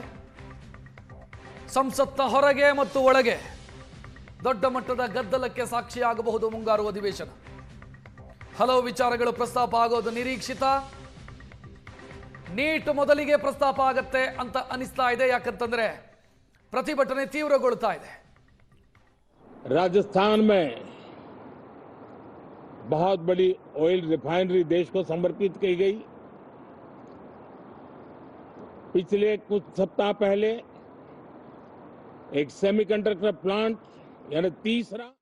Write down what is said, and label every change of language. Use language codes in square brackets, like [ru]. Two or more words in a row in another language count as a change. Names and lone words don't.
[kn] ಸಂಸತ್ನ ಹೊರಗೆ ಮತ್ತು ಒಳಗೆ ದೊಡ್ಡ ಮಟ್ಟದ ಗದ್ದಲಕ್ಕೆ ಸಾಕ್ಷಿಯಾಗಬಹುದು ಮುಂಗಾರು ಅಧಿವೇಶನ. ಹಲವು ವಿಚಾರಗಳು ಪ್ರಸ್ತಾಪ ಆಗೋದು ನಿರೀಕ್ಷಿತ. ನೀಟ್ ಮೊದಲಿಗೆ ಪ್ರಸ್ತಾಪ ಆಗತ್ತೆ ಅಂತ ಅನಿಸ್ತಾ ಇದೆ. ಯಾಕಂತಂದ್ರೆ ಪ್ರತಿಭಟನೆ ತೀವ್ರಗೊಳ್ತಾ ಇದೆ. [hi] राजस्थान में बहुत बड़ी ऑयल रिफाइनरी देश को समर्पित की गई. पिछले कुछ सप्ताह पहले एक सेमीकंडक्टर प्लांट यानी तीसरा